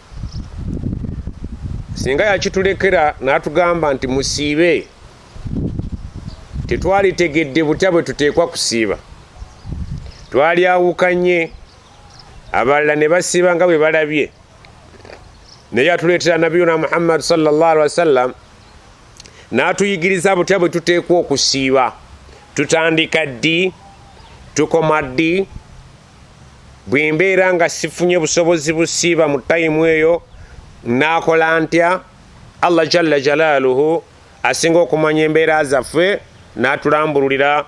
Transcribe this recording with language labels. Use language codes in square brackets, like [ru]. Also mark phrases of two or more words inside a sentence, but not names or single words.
[lg] Singa yakitulekera n'atugamba nti musiibe, tetwalitegedde butya bwe tuteekwa kusiiba. Twali awukanye, abalala ne basiiba nga bwe balabye. Naye yatuleetera nabiyuna Muhammad [ar] صلى الله عليه وسلم [lg] n'atuyigiriza butya bwe tuteekwa okusiiba. Tutandika ddi, tukoma ddi, bwe mbeera nga sifunye busobozi busiiba mu tayimu eyo naakola ntya. Allah [ar] جل جلاله [lg] asinga okumanya embeera zaffe n'atulambululira.